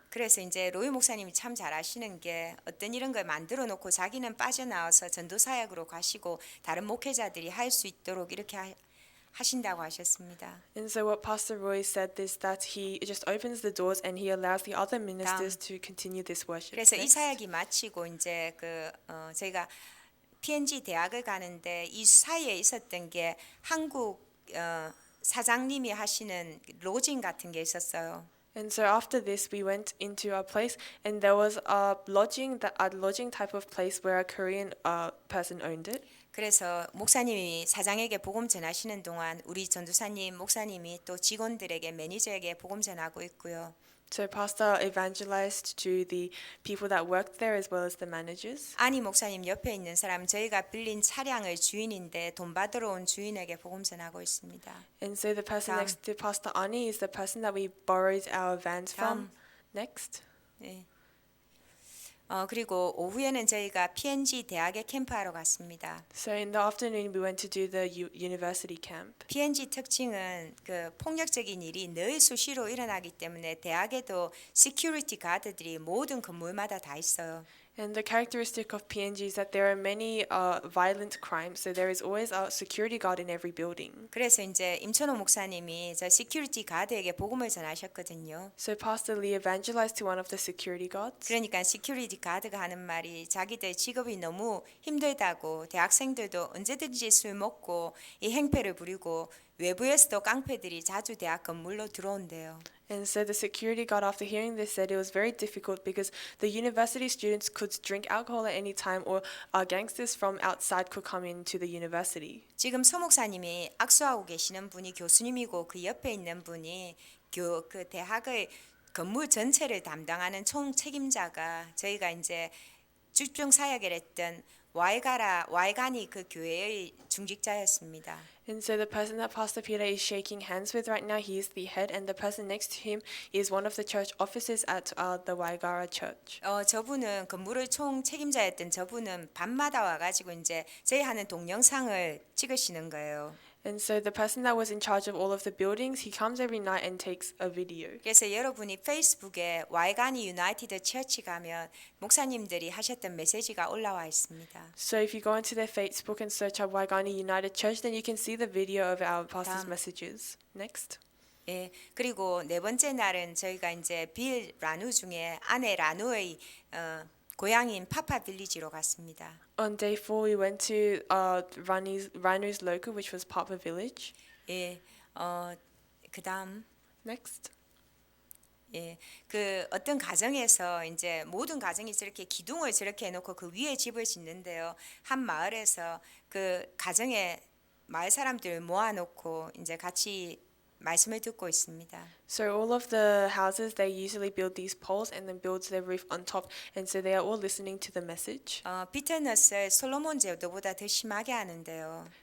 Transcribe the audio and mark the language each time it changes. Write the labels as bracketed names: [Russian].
[Korean] 그래서 이제 로이 목사님이 참 잘하시는 게 어떤 이런 걸 만들어 놓고 자기는 빠져나와서 전도 사역으로 가시고 다른 목회자들이 할 수 있도록 이렇게 하신다고 하셨습니다. [English] And so what Pastor Roy said is that he just opens the doors and he allows the other ministers to continue this worship. [Korean] 그래서 이 [English] Next. [Korean] 사역이 마치고 이제 저희가 PNG 대학을 가는데 이 사이에 있었던 게 한국 사장님이 하시는 로징 같은 게 있었어요. [English] And so after this, we went into a place, and there was a lodging type of place where a Korean person owned it. [Korean] 그래서 목사님이 사장에게 복음 전하시는 동안 우리 전도사님, 목사님이 또 직원들에게 매니저에게 복음 전하고 있고요. [English] So Pastor evangelized to the people that worked there as well as the managers. [Korean] 아니 목사님 옆에 있는 사람 저희가 빌린 차량의 주인인데 돈 받으러 온 주인에게 복음 전하고 있습니다. [English] And so the person [Korean] 다음. [English] next to Pastor Ani is the person that we borrowed our vans from. Next. [Korean] 네. 그리고 오후에는 저희가 PNG 대학에 캠프하러 갔습니다. [English] So in the afternoon, we went to do the university camp. [Korean] PNG 특징은 그 폭력적인 일이 늘 수시로 일어나기 때문에 대학에도 시큐리티 가드들이 모든 건물마다 다 있어요. [English] And the characteristic of PNG is that there are many violent crimes, so there is always a security guard in every building. [Korean] 그래서 이제 임천호 목사님이 저 시큐리티 가드에게 복음을 전하셨거든요. [English] So Pastor Lee evangelized to one of the security guards. [Korean] 그러니까 시큐리티 가드가 하는 말이 자기들 직업이 너무 힘들다고 대학생들도 언제든지 술 먹고 이 행패를 부리고 외부에서도 깡패들이 자주 대학 건물로 들어온대요. [English] And so the security guard, after hearing this, said it was very difficult because the university students could drink alcohol at any time, or gangsters from outside could come into the university. [Korean] 지금 서 목사님이 악수하고 계시는 분이 교수님이고 그 옆에 있는 분이 그 대학의 건물 전체를 담당하는 총 책임자가 저희가 이제 집중 사역을 했던 와이간이 그 교회의 중직자였습니다. [English] And so the person that Pastor Peter is shaking hands with right now, he is the head, and the person next to him is one of the church officers at the Waigara Church. [Korean] 저분은 건물의 총 책임자였던 저분은 밤마다 와가지고 이제 저희 하는 동영상을 찍으시는 거예요. [English] And so the person that was in charge of all of the buildings, he comes every night and takes a video. [Korean] 그래서 여러분이 페이스북에 와이가니 유나이티드 처치 가면 목사님들이 하셨던 메시지가 올라와 있습니다. [English] So if you go into their Facebook and search up Waigani United Church, then you can see the video of our pastor's [Korean] 다음. [English] messages. Next. [Korean] 예, 그리고 네 번째 날은 저희가 이제 빌 라누 중에 아내 라누의 고향인 파파 빌리지로 갔습니다. [English] On day 4, we went to Ranu's local, which was Papa Village. [Korean] 예, 그다음 [English] Next. [Korean] 예, 그 어떤 가정에서 이제 모든 가정이 저렇게 기둥을 저렇게 해놓고 그 위에 집을 짓는데요. 한 마을에서 그 가정에 마을 사람들 모아놓고 이제 같이 말씀을 듣고 있습니다. [English] So all of the houses, they usually build these poles and then build their roof on top, and so they are all listening to the message. [Korean] 비트너스를 솔로몬 제도보다 더 심하게 하는데요.